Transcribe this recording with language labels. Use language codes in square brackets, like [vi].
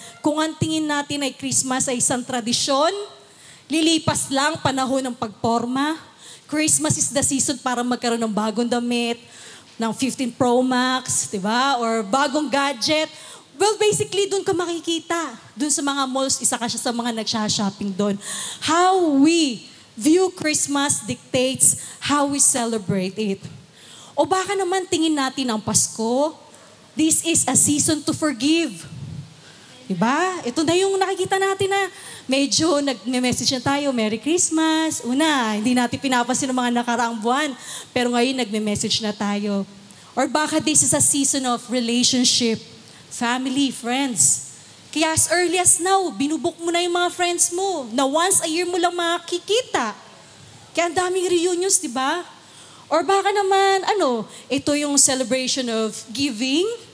[tl] Kung ang tingin natin ay Christmas ay isang tradisyon, lilipas lang panahon ng pagporma. [en] Christmas is the season [tl] para magkaroon ng bagong damit, ng 15 Pro Max, diba? Or bagong gadget. Well, basically, doon ka makikita. Doon sa mga malls, isa ka siya sa mga nagsha-shopping doon. [en] How we view Christmas dictates how we celebrate it. [tl] O baka naman tingin natin ang Pasko, [en] this is a season to forgive. [tl] Diba? Ito na yung nakikita natin na medyo nag-message na tayo, Merry Christmas. Una, hindi natin pinapansin ng mga nakaraang buwan. Pero ngayon, nag-message na tayo. [en] Or baka this is a season of relationship, family, friends. [tl] Kaya [en] as early as now, [tl] binubuk mo na yung mga friends mo na once a year mo lang makikita. Kaya ang daming reunions, di ba? Or baka naman, ito yung [en] celebration of giving.